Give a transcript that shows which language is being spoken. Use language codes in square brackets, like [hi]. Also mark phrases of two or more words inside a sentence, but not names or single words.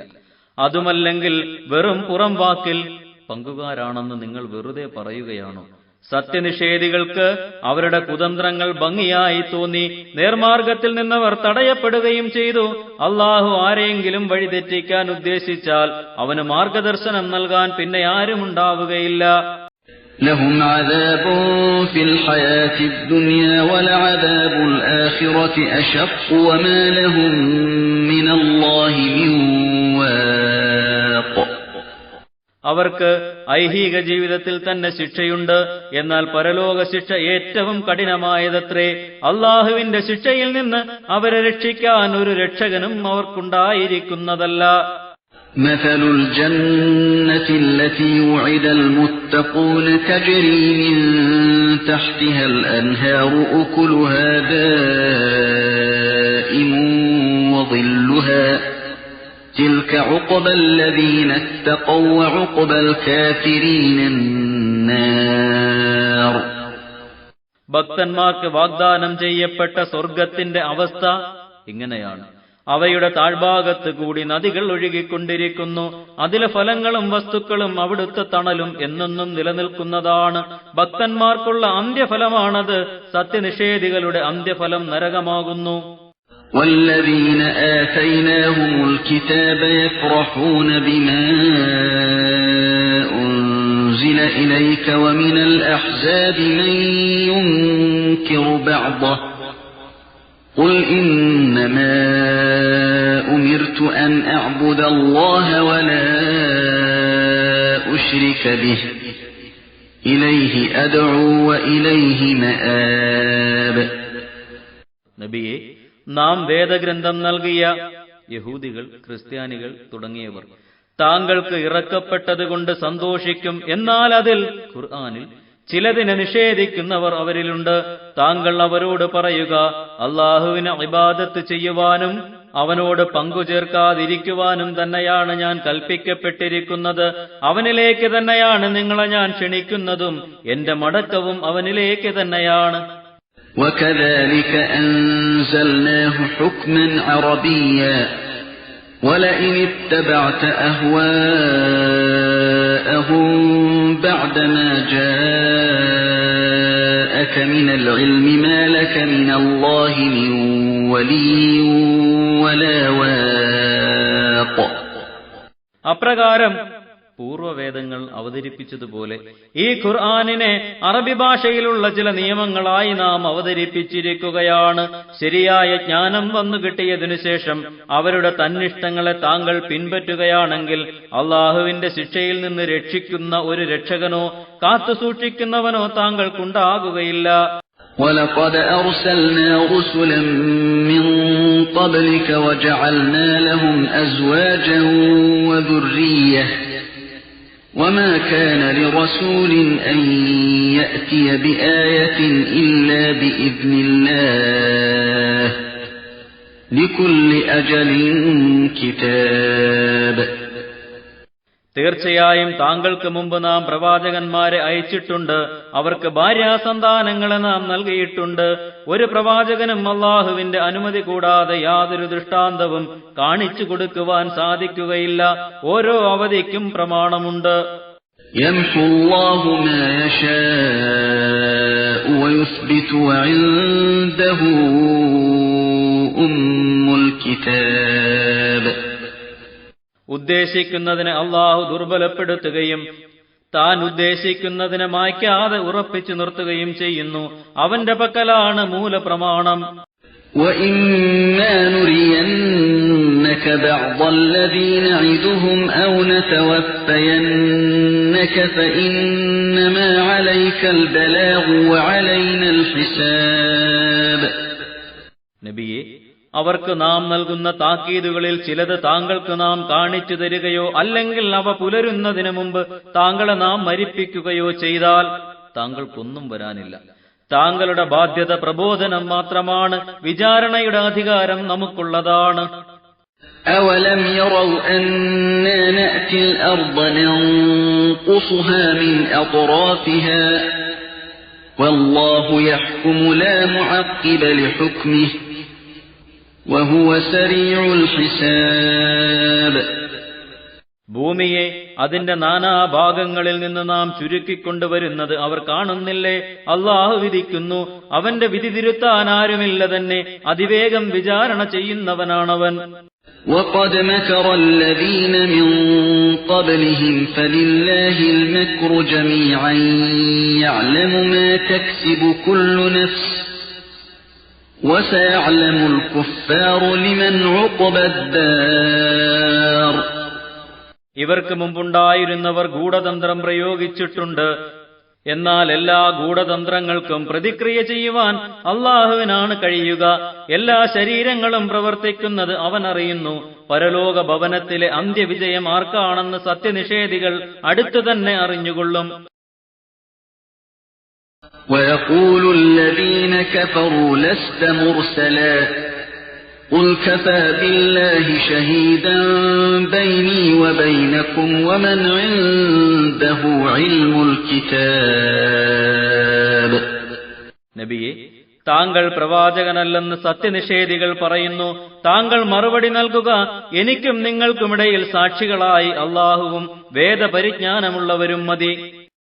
[ml] അതുമല്ലെങ്കിൽ വെറും പുറം വാക്കിൽ പങ്കുകാരാണെന്ന് നിങ്ങൾ വെറുതെ പറയുകയാണോ? സത്യനിഷേധികൾക്ക് അവരുടെ കുതന്ത്രങ്ങൾ ഭംഗിയായി തോന്നി. നേർമാർഗത്തിൽ നിന്നവർ തടയപ്പെടുകയും ചെയ്തു. അള്ളാഹു ആരെയെങ്കിലും വഴിതെറ്റിക്കാൻ ഉദ്ദേശിച്ചാൽ അവന് മാർഗദർശനം നൽകാൻ പിന്നെ ആരുമുണ്ടാവുകയില്ല. [ar] لهم عذاب في الحياة الدنيا ولعذاب الآخرة أشق وما لهم من الله من واق. [ml] അവർക്ക് ഐഹിക ജീവിതത്തിൽ തന്നെ ശിക്ഷയുണ്ട്. എന്നാൽ പരലോക ശിക്ഷ ഏറ്റവും കഠിനമായതത്രേ. അള്ളാഹുവിന്റെ ശിക്ഷയിൽ നിന്ന് അവരെ രക്ഷിക്കാൻ ഒരു രക്ഷകനും അവർക്കുണ്ടായിരിക്കുന്നതല്ല. [ar] مثل الجنة التي وعد المتقون تجري من تحتها الأنهار أكلها دائم وظلها تلك عقبى الذين اتقوا وعقبى الكافرين النار. [ml] ഭക്തന്മാർക്ക് വാഗ്ദാനം ചെയ്യപ്പെട്ട സ്വർഗത്തിന്റെ അവസ്ഥ ഇങ്ങനെയാണ്. അവയുടെ താഴ്ഭാഗത്ത് കൂടി നദികൾ ഒഴുകിക്കൊണ്ടിരിക്കുന്നു. അതിലെ ഫലങ്ങളും വസ്തുക്കളും അവിടുത്തെ തണലും എന്നെന്നും നിലനിൽക്കുന്നതാണ്. ഭക്തന്മാർക്കുള്ള അന്ത്യഫലമാണത്. സത്യനിഷേധികളുടെ അന്ത്യഫലം നരകമാകുന്നു. [ar] والذين آتيناهم الكتاب يفرحون بما أنزل إليك ومن الأحزاب من ينكر بعضه قل إنما أمرت أن أعبد الله ولا أشرك به إليه أدعو وإليه مآب. [ml] നബിയെ, നാം വേദഗ്രന്ഥം നൽകിയ യഹൂദികൾ, ക്രിസ്ത്യാനികൾ തുടങ്ങിയവർ താങ്കൾക്ക് ഇറക്കപ്പെട്ടതുകൊണ്ട് സന്തോഷിക്കും. എന്നാൽ അതിൽ, ഖുർആനിൽ, ചിലതിനെ നിഷേധിക്കുന്നവർ അവരിലുണ്ട്. താങ്കൾ അവരോട് പറയുക, അള്ളാഹുവിനെ ഇബാദത്ത് ചെയ്യുവാനും അവനോട് പങ്കുചേർക്കാതിരിക്കുവാനും തന്നെയാണ് ഞാൻ കൽപ്പിക്കപ്പെട്ടിരിക്കുന്നത്. അവനിലേക്ക് തന്നെയാണ് നിങ്ങളെ ഞാൻ ക്ഷണിക്കുന്നതും എന്റെ മടക്കവും അവനിലേക്ക് തന്നെയാണ്. [ar] وكذلك أنزلناه حكما عربيا ولئن اتبعت أهواءهم بعدما جاءك من العلم ما لك من الله من ولي ولا واق. [ml] അപ്രകാരം പൂർവവേദങ്ങൾ അവതരിപ്പിച്ചതുപോലെ ഈ ഖുർആനിനെ അറബി ഭാഷയിലുള്ള ചില നിയമങ്ങളായി നാം അവതരിപ്പിച്ചിരിക്കുകയാണ്. ശരിയായ ജ്ഞാനം വന്നു കിട്ടിയതിനു ശേഷം അവരുടെ തന്നിഷ്ടങ്ങളെ താങ്കൾ പിൻപറ്റുകയാണെങ്കിൽ അള്ളാഹുവിന്റെ ശിക്ഷയിൽ നിന്ന് രക്ഷിക്കുന്ന ഒരു രക്ഷകനോ കാത്തുസൂക്ഷിക്കുന്നവനോ താങ്കൾക്കുണ്ടാകുകയില്ല. [ar] وَلَقَدْ أَرْسَلْنَا رُسُلًا مِّن قَبْلِكَ وَجَعَلْنَا لَهُمْ أَزْوَاجًا وَذُرِّيَّةً وَمَا كَانَ لِرَسُولٍ أَن يَأْتِيَ بِآيَةٍ إِلَّا بِإِذْنِ اللَّهِ لِكُلِّ أَجَلٍ كِتَابٌ. [ml] തീർച്ചയായും താങ്കൾക്ക് മുമ്പ് നാം പ്രവാചകന്മാരെ അയച്ചിട്ടുണ്ട്. അവർക്ക് ഭാര്യാസന്താനങ്ങളെ നാം നൽകിയിട്ടുണ്ട്. ഒരു പ്രവാചകനും അല്ലാഹുവിന്റെ അനുമതി കൂടാതെ യാതൊരു ദൃഷ്ടാന്തവും കാണിച്ചു കൊടുക്കുവാൻ സാധിക്കുകയില്ല. ഓരോ അവധിക്കും പ്രമാണമുണ്ട്. [ar] يمحو الله ما يشاء ويثبت وعنده أم الكتاب. [ml] ഉദ്ദേശിക്കുന്നതിനെ അല്ലാഹു ദുർബലപ്പെടുത്തുകയും താൻ ഉദ്ദേശിക്കുന്നതിനെ മായ്ക്കാതെ ഉറപ്പിച്ചു നിർത്തുകയും ചെയ്യുന്നു. അവന്റെ പക്കലാണ് മൂലപ്രമാണം. [ar] وَإِمَّا نُرِيَنَّكَ بَعْضَ الَّذِي نَعِدُهُمْ أَوْ نَتَوَفَّيَنَّكَ فَإِنَّمَا عَلَيْكَ الْبَلَاغُ وَعَلَيْنَا الْحِسَابُ. [ml] നബിയെ, അവർക്ക് നാം നൽകുന്ന താക്കീതുകളിൽ ചിലത് താങ്കൾക്ക് നാം കാണിച്ചു തരികയോ അല്ലെങ്കിൽ അവ പുലരുന്നതിന് മുമ്പ് താങ്കളെ നാം മരിപ്പിക്കുകയോ ചെയ്താൽ താങ്കൾക്കൊന്നും വരാനില്ല. താങ്കളുടെ ബാധ്യത പ്രബോധനം മാത്രമാണ്. വിചാരണയുടെ അധികാരം നമുക്കുള്ളതാണ്. [ar] أَوَلَمْ يَرَوْا أَنَّا نَأْتِي الْأَرْضَ نَنقُصُهَا مِنْ أَطْرَافِهَا وَاللَّهُ يَحْكُمُ لَا مُعَقِّبَ لِحُكْمِهِ وَهُوَ سَرِيعُ الْحِسَابِ. [ml] ഭൂമിയെ അതിന്റെ നാനാഭാഗങ്ങളിൽ നിന്ന് നാം ചുരുക്കിക്കൊണ്ടുവരുന്നത് അവർ കാണുന്നില്ലേ? അല്ലാഹു വിധിക്കുന്നു. അവന്റെ വിധി തിരുത്താൻ ആരുമില്ല തന്നെ. അതിവേഗം വിചാരണ ചെയ്യുന്നവനാണവൻ. [ar] وَقَدْ مَكَرَ الَّذِينَ مِنْ قَبْلِهِمْ فَلِلَّهِ الْمَكْرُ جَمِيعًا يَعْلَمُ مَا تَكْسِبُ كُلُّ نَفْسٍ وَسَيَعْلَمُ الْكُفَّارُ لِمَنْ عُقْبَى الدَّارِ. [ml] ഇവർക്ക് മുമ്പുണ്ടായിരുന്നവർ ഗൂഢതന്ത്രം പ്രയോഗിച്ചിട്ടുണ്ട്. എന്നാൽ എല്ലാ ഗൂഢതന്ത്രങ്ങൾക്കും പ്രതിക്രിയ ചെയ്യുവാൻ അല്ലാഹുവിനാണ് കഴിയുക. എല്ലാ ശരീരങ്ങളും പ്രവർത്തിക്കുന്നത് അവൻ അറിയുന്നു. പരലോക ഭവനത്തിലെ അന്ത്യവിജയം ആർക്കാണെന്ന് സത്യനിഷേധികൾ അടുത്തു തന്നെ അറിഞ്ഞുകൊള്ളും. [ar] وَيَقُولُ الَّذِينَ كَفَرُوا لَسْتَ مُرْسَلًا قُلْ كَفَى بِاللَّهِ شَهِيدًا بَيْنِي وَبَيْنَكُمْ وَمَنْ عِندَهُ عِلْمُ الْكِتَابِ. [ml] നബിയെ, താങ്കൾ പ്രവാചകനല്ലെന്ന് സത്യനിഷേധികൾ പറയുന്നു. താങ്കൾ മറുപടി നൽകുക, എനിക്കും നിങ്ങൾക്കുമിടയിൽ സാക്ഷികളായി അല്ലാഹുവും വേദപരിജ്ഞാനമുള്ളവരും മതി.